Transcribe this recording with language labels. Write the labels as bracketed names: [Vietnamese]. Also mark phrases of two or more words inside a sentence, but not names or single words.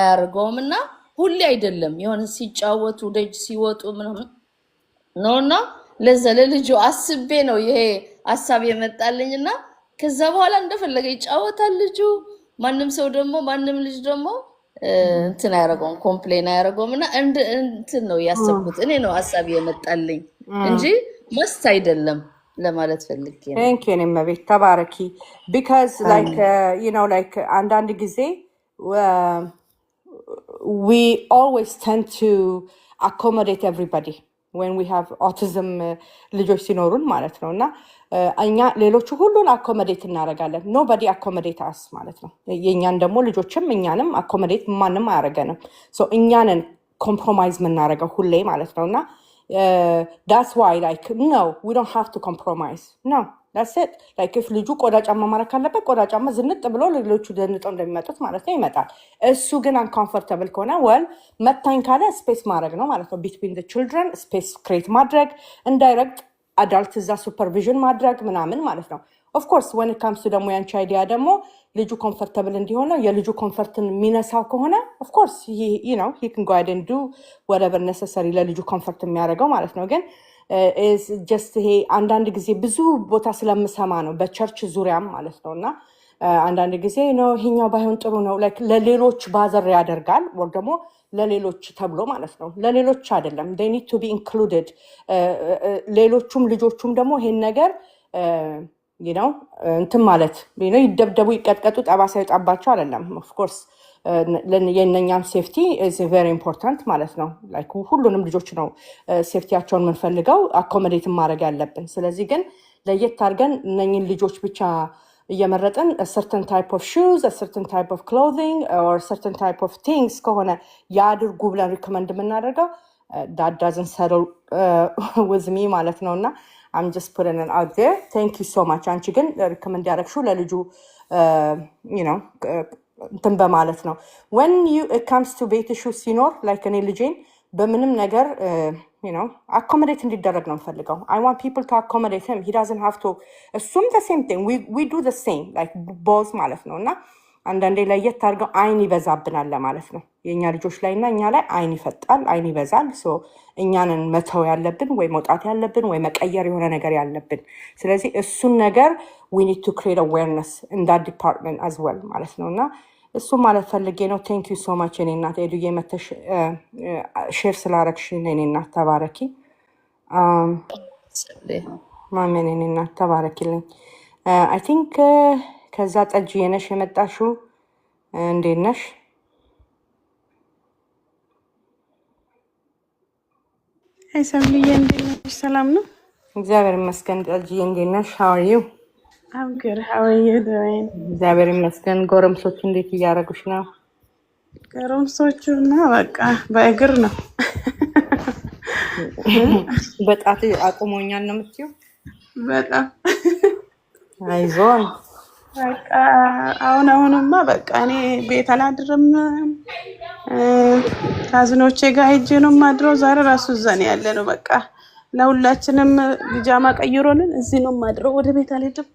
[Amharic] ኮምፕሌን አያደርገውምና ሁሌ አይደለም የሆነ ሲጫወቱ ደጅ ሲወጡ ምናምን ነውና ለዛ ለልጁ አስቤ ነው ይሄ ሐሳብ የመጣልኝና ከዛ በኋላ እንደፈለገ ይጫወታል ልጁ ማንም ሰው ደግሞ ማንም ልጅ ደግሞ እንትን አያረጋውም ኮምፕሌን አያረጋውምና እንትን ነው ያሰብኩት እኔ ነው ሐሳብ የመጣልኝ እንጂ መስት አይደለም ለማለት ፈልጌ ነው [English] Thank you Nimabit Tabaraki because like you know like [Amharic] አንዳንድ ጊዜ [English] we always tend to accommodate everybody when we have autism [Amharic] ልጆች ሲኖሩን ማለት ነውና እኛ ሌሎቹ ሁሉን accommodate እናደርጋለን [English] nobody accommodate us [Amharic] ማለት ነው የኛን ደግሞ ልጆችም እኛንም accommodate ማንንም አያደርገንም [English] so እኛንን [Amharic] compromise የምናደርገው ሁሌ ማለት ነውና [English] that's why like no we don't have to compromise no that's it like if [Amharic] ልጁ ቆዳ ጫማ ማረክ አለበት ቆዳ ጫማ ዝንጥ ብሎ ሌሎቹ ደንጠው እንደሚመጡት ማለት ነው ይመጣል እሱ ግን uncomfortable ከሆነ well መታኝ ካለ ስፔስ ማድረግ ነው ማለት ነው [English] between the children [Amharic] space create ማድረግ [English] indirect adult [Amharic] እዛ supervision ማድረግ ምናምን ማለት ነው [English] of course when it comes to [Amharic] ደግሞ ያንቺ አይዲያ ደግሞ ልጁ comfortable እንዲሆነ የልጁ comfortን ሚነሳው ከሆነ [English] of course he you know he can go ahead and do whatever necessary [Amharic] ለልጁ comfort የሚያደርገው ማለት ነው ግን [English] is just [Amharic] ይሄ አንዳንድ ጊዜ ብዙ ቦታ ስለምሰማ ነው በቸርች ዙሪያም ማለት ነውና አንዳንድ ጊዜ ነው ይሄኛው ባይሆን ጥሩ ነው like ለሌሎች ባዘር ያደርጋል ወይ ደግሞ ለሌሎች ተብሎ ማለት ነው ለሌሎች አይደለም [English] they need to be included [Amharic] ሌሎቹም ልጆቹም ደግሞ ይሄን ነገር [English] you know [Amharic] እንትን ማለት [English] you know [Amharic] ይደብደቡ ይቀጥቀጡ ጠባሳ ይጣባቸው አይደለም [English] of course [Amharic] የነኛም ሴፍቲ [English] is very important [Amharic] ማለት ነው like ሁሉንም ልጆች ነው ሴፍቲያቸውን ምንፈልገው አኮሞዴት ማድረግ ያለብን ስለዚህ ግን ለየት አድርገን እነኝን ልጆች ብቻ እየመረጥን [English] a certain type of shoes a certain type of clothing or a certain type of things [Amharic] ከሆነ ያድርጉ ብለን recommend የምናደርገው [English] that doesn't settle with me [Amharic] ማለት ነውና [English] I'm just putting it out there thank you so much [Amharic] አንቺ ግን recommend ያደረግሽው ለልጁ [English] you know እንትን [Amharic] በማለት ነው [English] when it comes to [Amharic] ቤት ሹ ሲኖር [English] like [Amharic] እኔ ልጄን በምንም ነገር [English] you know accommodate [Amharic] እንዲደረግ ነው ፈልገው [English] I want people to accommodate him he doesn't have to assume the same thing we do the same like both [Amharic] ማለት ነውና አንዳንዴ ለየት አድርገው አይን ይበዛብናል ለማለት ነው የኛ ልጆች ላይና እኛ ላይ አይን ይፈጣል አይን ይበዛል so እኛንን መተው ያለብን ወይ መውጣት ያለብን ወይ መቀየር የሆነ ነገር ያለብን ስለዚህ እሱን ነገር [English] we need to create awareness in that department as well [Amharic] ማለት ነውና እሱ ማለት ፈልጌ ነው [English] thank you so much [Amharic] እኔ እናት ኤዱዬ መተሽ ሼር ስላረክሽ እኔ እናት ተባረኪ ማሜን እኔ እናት ተባረኪልኝ [English] I think [Amharic] ከዛ ጠጅ የነሽ የመጣሽው እንዴት ነሽ አይ ሰብልዬ እንዴት ነሽ ሰላም ነው እግዚአብሔር ይመስገን ጠጅ እንዴት ነሽ [English] how are you I'm good how are you doing [Amharic] እግዚአብሔር ይመስገን ጎረምሶች እንዴት እያረጉሽ ነው ጎረምሶቹና በቃ በእግር ነው በጣት አቁሞኛል ነው የምትይው በጣም አይዞን በቃ አሁንማ በቃ እኔ ቤት አላድርም ካዝኖቼ ጋር ሄጄ ነው ማድረው ዛሬ ራሱ ዘኔ ያለ ነው በቃ ለሁላችንም ቢጃማ ቀይሮልን እዚህ ነው ማድረው ወደ ቤት አልሄድም